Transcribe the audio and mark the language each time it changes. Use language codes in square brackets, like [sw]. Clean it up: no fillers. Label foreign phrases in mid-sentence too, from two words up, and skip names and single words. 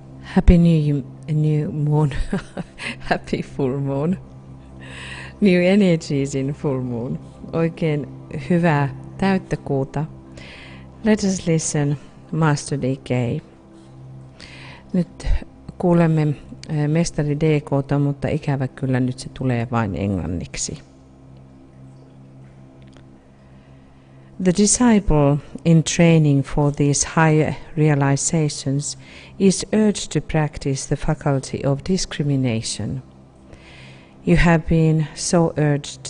[en] Happy new moon. Happy full moon. New energies in full moon. [fi] Oikein hyvää täyttä kuuta. [en] Let us listen Master DK. [fi] Nyt kuulemme mestari DK:ta, mutta ikävä kyllä nyt se tulee vain englanniksi. [en] The disciple in training for these higher realizations is urged to practice the faculty of discrimination. You have been so urged.